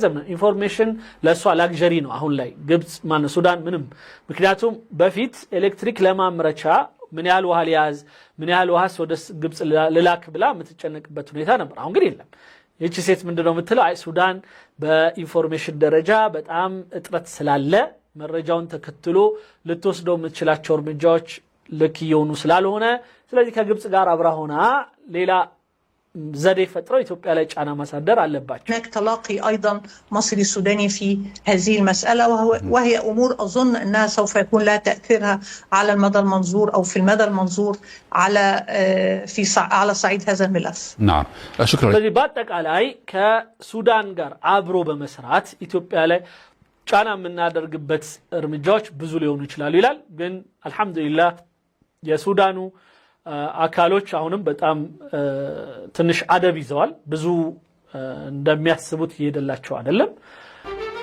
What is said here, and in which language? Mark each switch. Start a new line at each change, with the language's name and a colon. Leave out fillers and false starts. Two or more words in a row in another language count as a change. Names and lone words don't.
Amharic: ኢንፎርሜሽን ለሷ ላግዠሪ ነው አሁን ላይ ግብጽ ማን ሱዳን ምንም ምክንያቱም በፊት ኤሌክትሪክ ለማምረቻ ምን ያህል ውሃ ሊያዝ ምን ያህል ውሃስ ወደ ግብጽ ልላክ ብላ የምትጨነቅበት ሁኔታ ነበር አሁን ግን የለም ይህች ሴት ምንድነው የምትለው አይ ሱዳን በኢንፎርሜሽን ደረጃ በጣም እጥረት ስላለ መረጃውን ተከትሎ ልትወስደው የምትችላቸው እርምጃዎች ልክ እየሆኑ ስላልሆነ ስለዚህ ከግብጽ ጋር አብራ ሆና ሌላ
Arabic: زادي فترة إثيوبيا لا
Amharic: ጫና ማሳደር አለባቸው
Arabic: هناك تلاقي أيضا مصري سوداني في هذه المسألة وهي أمور أظن أنها سوف يكون لها تأثيرها على المدى المنظور أو في المدى المنظور على صعيد هذا الملف. نعم شكرا.
Amharic: ስለዚህ በአጠቃላይ ከሱዳን ጋር አብሮ በመስራት ኢትዮጵያ ላይ ጫና የምናደርግበት እርምጃዎች ብዙ ሊሆኑ ይችላሉ ይላል ግን አልহামዱሊላህ የሱዳኑ አካሎች አሁንም በጣም ትንሽ አደብ ይዘዋል ብዙ እንደሚያስቡት ይሄደላቸው አይደለም